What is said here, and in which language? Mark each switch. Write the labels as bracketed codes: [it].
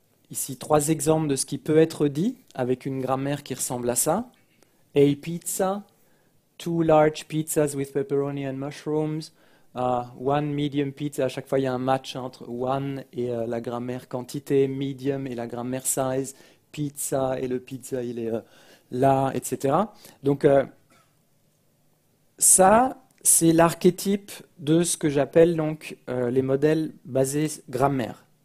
[fr] Ici, 3 exemples de ce qui peut être dit avec une grammaire qui ressemble à ça. [en] A pizza, 2 large pizzas with pepperoni and mushrooms, 1 medium pizza. [fr] À chaque fois, il y a un match entre 1 et la grammaire quantité, medium et la grammaire size, pizza et le pizza, il est là, etc. Donc, ça, c'est l'archétype de ce que j'appelle donc les modèles basés grammaire.